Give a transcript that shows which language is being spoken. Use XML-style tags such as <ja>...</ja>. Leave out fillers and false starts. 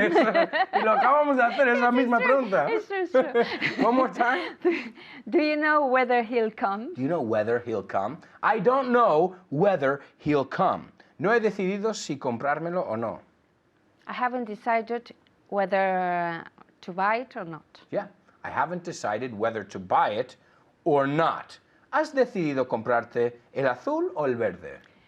<es>Y lo acabamos de hacer, es la misma pregunta.</es> <en>It's true. One more time. Do you know whether he'll come? Do you know whether he'll come? I don't know whether he'll come.</en> <es>No he decidido si comprármelo o no.</es> <en>I haven't decided whether to buy it or not. Yeah, I haven't decided whether to buy it or not.</en> <es>¿Has decidido comprarte el azul o el verde?</es>